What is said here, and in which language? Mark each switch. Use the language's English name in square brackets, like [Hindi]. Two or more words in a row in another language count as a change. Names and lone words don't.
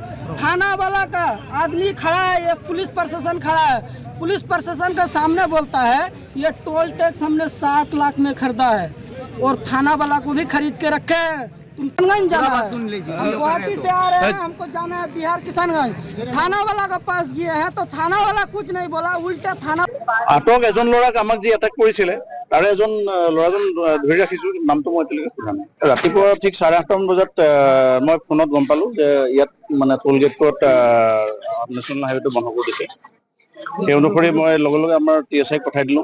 [Hindi] थाना वाला का आदमी खड़ा है, एक पुलिस प्रशासन खड़ा है, पुलिस प्रशासन का सामने बोलता है ये [English] toll tax [Hindi] हमने 60 लाख में खरीदा है और थाना वाला को भी खरीद के रखे है। तुम किशनगंज जाना है, हम गुवाहाटी से आ रहे हैं, हमको जाना है बिहार किशनगंज। थाना वाला के पास गए हैं तो थाना वाला कुछ नहीं बोला, उल्टा थाना [Assamese] আটক এজন ল'ৰাক আমাক যি এটাক কৰিছিলে তাৰে এজন ল'ৰাজন ধৰি ৰাখিছো, নামটো মই এতিয়ালৈকে সোধা নাই। ৰাতিপুৱা ঠিক 8:30 বজাত মই ফোনত গম পালো যে ইয়াত মানে [English] toll gate national highway [Assamese] বন্ধ কৰি দিছে। সেই অনুসৰি মই লগে লগে আমাৰ TSI পঠাই দিলোঁ।